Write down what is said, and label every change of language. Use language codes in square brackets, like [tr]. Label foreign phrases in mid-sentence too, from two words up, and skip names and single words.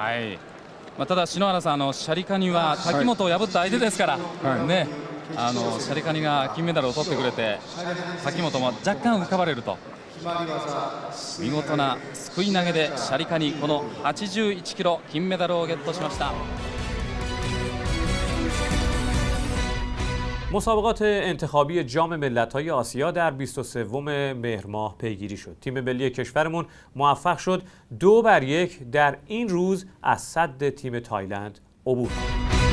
[ja] ただ篠原さん、シャリカニは滝本を破った相手ですから、ね、シャリカニが金メダルを取ってくれて滝本も若干浮かばれると、見事なすくい投げでシャリカニこの81キロ金メダルをゲットしました。 [fa] مسابقات انتخابی جام ملت‌های آسیا در 23 مهر ماه پیگیری شد. تیم ملی کشورمون موفق شد 2-1 در این روز از سد تیم تایلند عبور کند.